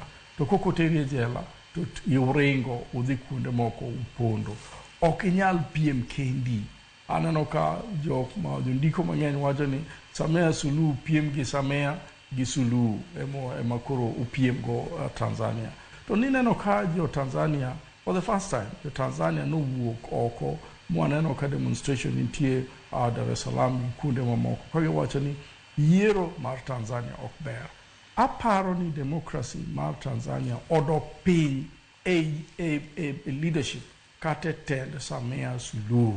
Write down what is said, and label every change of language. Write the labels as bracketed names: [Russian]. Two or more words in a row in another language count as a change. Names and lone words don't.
[Luo (Kenya and Tanzania)] To koko otere jela to iuringo udhi kuonde moko upondo. Okinyal piem kendi. Aneno ka jondiko mang'eny wacho ni Samia Suluhu piem gi Samia gi Suluhu ema koro upiem go Tanzania. To nineno ka jo Tanzania [English] for the first time, [Luo (Kenya and Tanzania)] jo Tanzania no wuok oko mwaneno ka demonstration nitie Dar es Salaam kuonde mamoko. Kage wacho ni yiero mar Tanzania ok ber. Aparo ni democracy mar Tanzania odok piny e leadership kate tend Samia Suluhu.